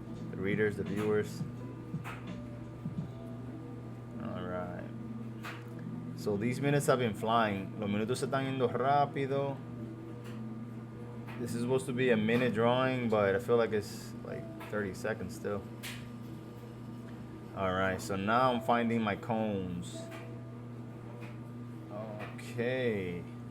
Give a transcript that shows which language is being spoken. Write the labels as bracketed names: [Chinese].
[English] The readers, the viewers. Alright. So these minutes have been flying. [Spanish] Los minutos se están yendo rápido. [English] This is supposed to be a minute drawing, but I feel like it's like 30 seconds still. Alright, so now I'm finding my cones. Okay.